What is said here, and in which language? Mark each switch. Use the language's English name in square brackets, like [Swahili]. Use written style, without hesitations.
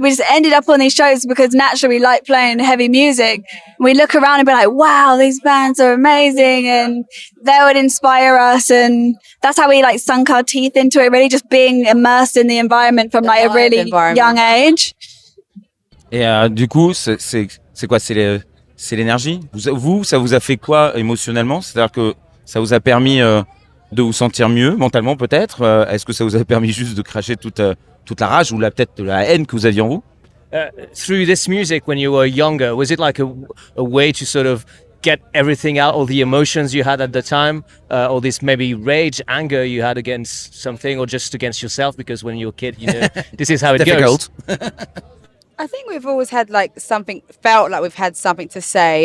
[English] We just ended up on these shows because naturally we like playing heavy music. We look around and be wow, these bands are amazing, and they would inspire us, and that's how we sunk our teeth into it, really just being immersed in the environment from a really young age. [French] Et du coup, c'est quoi? C'est l'énergie? Vous, ça vous a fait quoi émotionnellement? C'est-à-dire que ça vous a permis de vous sentir mieux, mentalement peut-être? Est-ce que ça vous a permis juste de cracher toute la rage ou peut-être de la haine que vous aviez en vous? [English] Through this music when you were younger, was it a way to sort of get everything out, all the emotions you had at the time, all this maybe rage, anger you had against something, or just against yourself? Because when you're a kid, this is how it goes. I think we've always had felt like we've had something to say.